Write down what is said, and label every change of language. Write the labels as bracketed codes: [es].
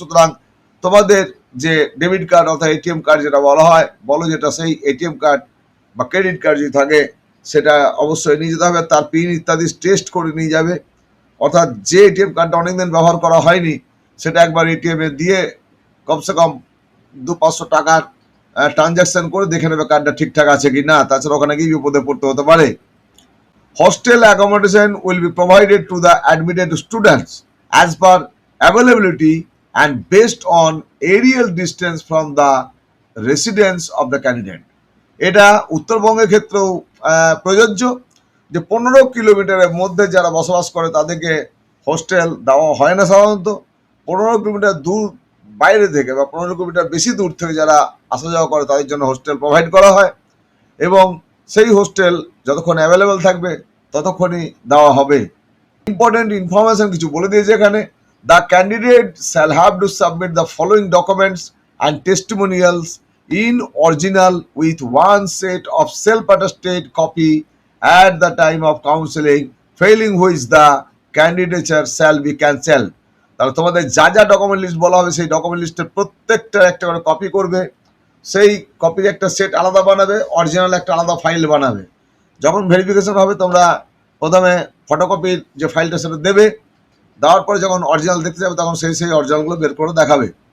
[bn] সুতরাং তোমাদের যে ডেবিট কার্ড অর্থাৎ এটিএম কার্ড যেটা বলা হয় যেটা সেই এটিএম কার্ড বা ক্রেডিট কার্ড যদি থাকে সেটা অবশ্যই নিয়ে যেতে হবে, তার পিন ইত্যাদি টেস্ট করে নিয়ে যাবে। অর্থাৎ যে এটিএম কার্ডটা অনেকদিন ব্যবহার করা হয়নি সেটা একবার এটিএমে দিয়ে কমসে কম 200-500 টাকার ট্রানজাকশন করে দেখে নেবে কার্ডটা ঠিকঠাক আছে কি না, তাছাড়া ওখানে গিয়ে বিপদে পড়তে হতে পারে। [en] Hostel accommodation will be provided to the admitted students as per availability and based on aerial distance from the residence of the candidate. [bn] এটা উত্তরবঙ্গের ক্ষেত্রেও প্রযোজ্য, যে 15 কিলোমিটারের মধ্যে যারা বসবাস করে তাদেরকে হোস্টেল দেওয়া হয় না সাধারণত। 15 কিলোমিটার দূর বাইরে থেকে বা 15 কিলোমিটার বেশি দূর থেকে যারা আসা যাওয়া করে তাদের জন্য হোস্টেল প্রোভাইড করা হয়, এবং সেই হোস্টেল যতক্ষণ অ্যাভেলেবেল থাকবে ততক্ষণই দেওয়া হবে। ইম্পর্টেন্ট ইনফরমেশন কিছু বলে দিয়েছে এখানে। [en] The candidate shall have to submit the following documents and testimonials in original with one set of self-attested copy at the time of counseling, failing which the candidature shall be cancelled। [bn] তাহলে তোমাদের যা যা document list বলা হবে সেই document লিস্টের প্রত্যেকটা একটা করে কপি করবে, সেই কপির একটা সেট আলাদা বানাবে, অরিজিনাল একটা আলাদা ফাইল বানাবে। যখন ভেরিফিকেশন হবে তোমরা প্রথমে ফটোকপির যে ফাইলটা সেটা দেবে, দেওয়ার পরে যখন অরিজিনাল দেখতে যাবে তখন সেই অরিজিনালগুলো বের করে দেখাবে।